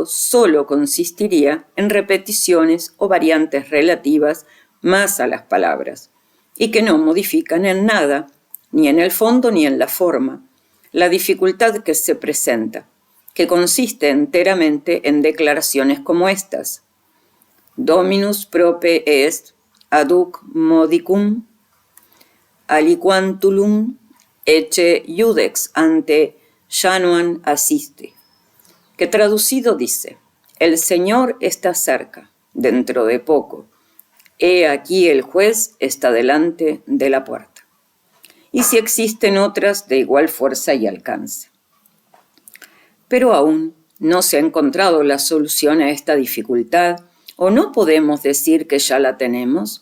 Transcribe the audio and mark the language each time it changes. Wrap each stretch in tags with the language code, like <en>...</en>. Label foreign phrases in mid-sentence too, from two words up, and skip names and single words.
<es>solo consistiría en repeticiones o variantes relativas más a las palabras, y que no modifican en nada, ni en el fondo ni en la forma, la dificultad que se presenta, que consiste enteramente en declaraciones como estas:</es> <la>Dominus prope est aduc modicum, aliquantulum ecce iudex ante Januam assiste.</la> <es>que traducido dice: el Señor está cerca, dentro de poco. He aquí el juez está delante de la puerta. Y si existen otras de igual fuerza y alcance. Pero aún no se ha encontrado la solución a esta dificultad, ¿o no podemos decir que ya la tenemos?</es>